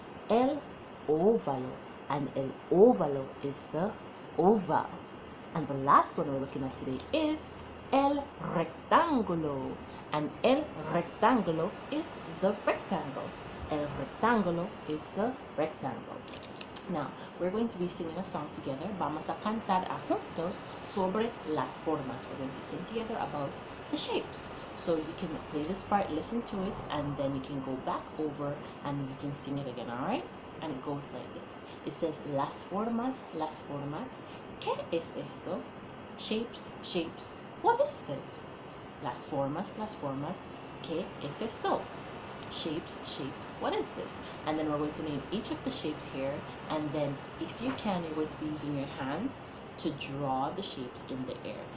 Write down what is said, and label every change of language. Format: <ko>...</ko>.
<es>El óvalo.</es> <en>And el óvalo is the oval. And the last one we're looking at today is el rectángulo. And el rectángulo is the rectangle. El rectángulo is the rectangle. Now, we're going to be singing a song together.</en> <es>Vamos a cantar juntos sobre las formas.</es> <en>We're going to sing together about the shapes. So you can play this part, listen to it, and then you can go back over and you can sing it again, alright? And it goes like this. It says,</en> <es>las formas, ¿qué es esto?</es> <en>Shapes, shapes, what is this?</en> <es>Las formas, ¿qué es esto?</es> <en>Shapes, shapes, what is this? And then we're going to name each of the shapes here, and then if you can, you're going to be using your hands to draw the shapes in the air.</en>